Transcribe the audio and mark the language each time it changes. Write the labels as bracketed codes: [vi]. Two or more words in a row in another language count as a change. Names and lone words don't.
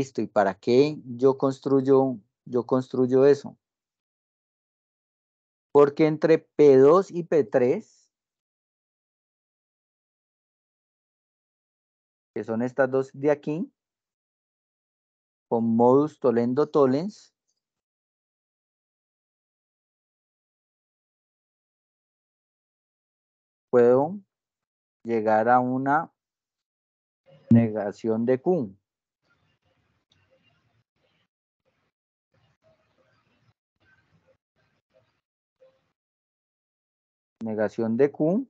[es] ¿Y para qué yo construyo eso? Porque entre P2 y P3, que son estas dos de aquí, con [la] modus tollendo tollens, [es] puedo llegar a una negación de Q. Negación de Q.